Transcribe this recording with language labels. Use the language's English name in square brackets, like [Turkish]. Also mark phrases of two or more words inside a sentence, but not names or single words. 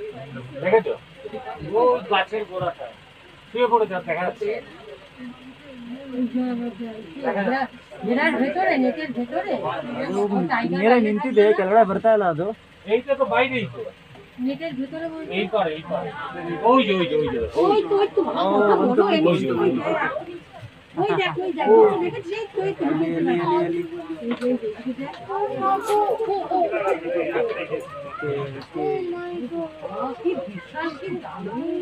[Bangla] দেখেছো ও গাছের গোড়াটা শুয়ে পড়েছে আর দেখা যাচ্ছে বিরাট ভেতরে নেটের ভেতরে [Kannada] ನೀರೇ ನಿಂತಿದೆ ಕೆಳಗಡೆ ಬರ್ತಾ ಇಲ್ಲ ಅದು [Bangla] এইটা তো বাইরেই তো নেটের ভেতরে বলতে এই পারে ওই যে ওই যে ওই যে ওই তো ওই তো বাবা কত বড় এই ওই যে, ওই যে। ওই দেখ দেখেছিস এই তো এই তো কি বিশাল কি দারুণ